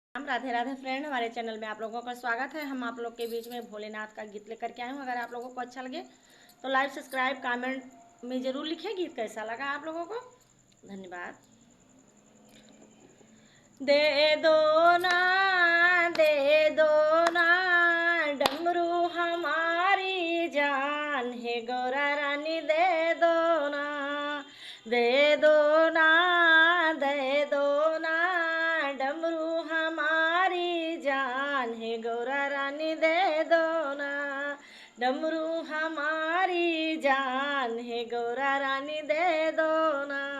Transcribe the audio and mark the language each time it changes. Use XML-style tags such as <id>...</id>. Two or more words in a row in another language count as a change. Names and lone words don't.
<hi>राधे राधे फ्रेंड, हमारे चैनल में आप लोगों का स्वागत है। हम आप लोग के बीच में भोलेनाथ का गीत लेकर के आए हूँ। अगर आप लोगों को अच्छा लगे तो</hi> <en>like subscribe comment</en> <hi>में ज़रूर लिखें गीत कैसा लगा आप लोगों को। धन्यवाद। दे दो ना, दे दो ना डमरू हमारी जान है गौरा रानी, दे दो ना, दे दो ना, दे दो ना डमरू हमारी जान है गौरा रानी, दे दो ना डमरू हमारी जान है गौरा रानी, दे दो ना।</hi>